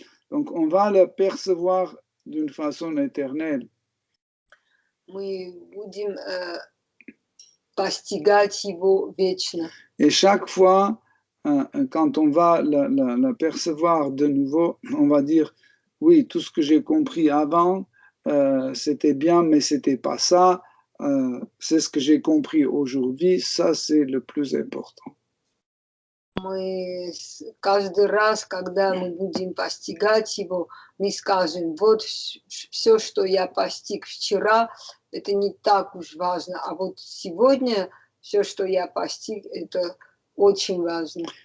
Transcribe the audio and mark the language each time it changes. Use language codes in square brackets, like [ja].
[fr] Donc, on va le percevoir d'une façon éternelle. [ru] Мы будем постигать его вечно. [fr] Et chaque fois, quand on va la percevoir de nouveau, on va dire, oui, tout ce que j'ai compris avant, c'était bien, mais c'était pas ça. C'est ce que j'ai compris aujourd'hui, ça c'est le plus important. [ru] Мы каждый раз, когда мы будем постигать его, мы скажем, вот все, что я постиг вчера, это не так уж важно, а вот сегодня все, что я постиг, это очень важно.